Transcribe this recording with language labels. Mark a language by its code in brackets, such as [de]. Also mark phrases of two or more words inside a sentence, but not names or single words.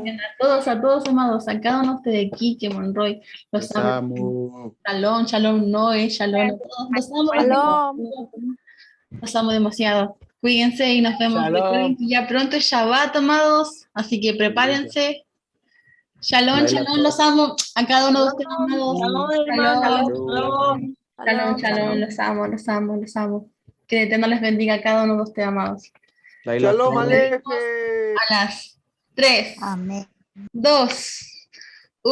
[es] a todos, amados, a cada uno de ustedes, Kike, Monroy, los Los amo, amo. [he] שלום, שלום, [es] Noé, Shalom, a todos, los amo, Shalom. los amo demasiado. Cuídense y nos vemos. Recuerden Shalom. que ya pronto es Shabbat, amados, así que prepárense. Shalom, Laila shalom, los amo a cada uno de ustedes, Shalom, amados. shalom, Shalom, Shalom. [he] שלום, שלום, [es] los amo. Que el Eterno les bendiga a cada uno de ustedes, amados. Laila, Shalom tú. Aleje. A las 3, Amén. 2, 1,